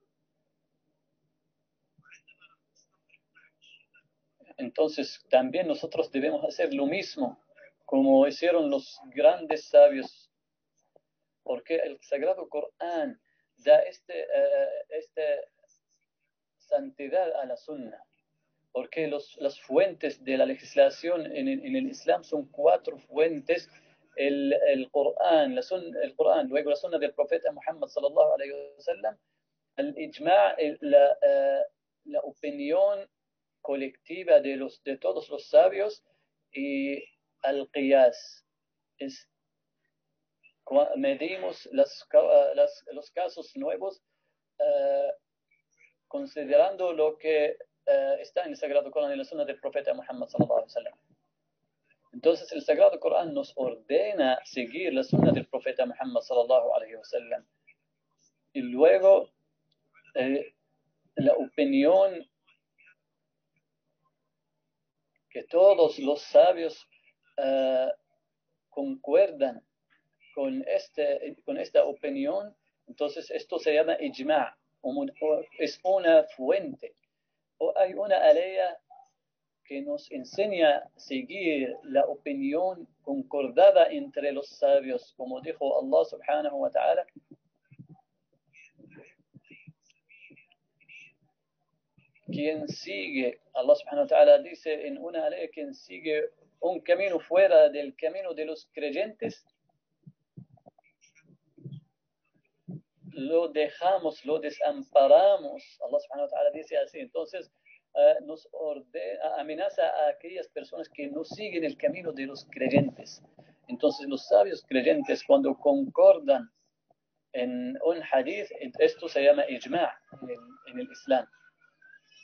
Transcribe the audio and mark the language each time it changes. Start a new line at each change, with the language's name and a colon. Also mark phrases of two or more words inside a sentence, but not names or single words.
Spanish: Entonces también nosotros debemos hacer lo mismo, como hicieron los grandes sabios, porque el Sagrado Corán da esta santidad a la Sunna, porque las fuentes de la legislación en el Islam son 4 fuentes: el Corán, el Corán, luego la Sunna del profeta Muhammad
Arabic: صلى الله عليه وسلم,
Spanish: el ijma', la opinión colectiva de todos los sabios, y al qiyas. Medimos los casos nuevos considerando lo que está en el Sagrado Corán y la Sunna del profeta Muhammad
Arabic: صلى الله عليه وسلم.
Spanish: Entonces el Sagrado Corán nos ordena seguir la Sunna del profeta Muhammad
Arabic: صلى الله عليه وسلم.
Spanish: Y luego la opinión que todos los sabios concuerdan con esta opinión, entonces esto se llama ijma', es una fuente, o hay una alea que nos enseña a seguir la opinión concordada entre los sabios, como dijo Allah
Arabic: سبحانه وتعالى:
Spanish: quien sigue, Allah
Arabic: سبحانه وتعالى
Spanish: dice en una alea, quien sigue un camino fuera del camino de los creyentes, lo dejamos, lo desamparamos. Allah
Arabic: سبحانه وتعالى
Spanish: dice así. Entonces nos amenaza a aquellas personas que no siguen el camino de los creyentes. Entonces los sabios creyentes, cuando concordan en un hadith, esto se llama ijma' en el Islam.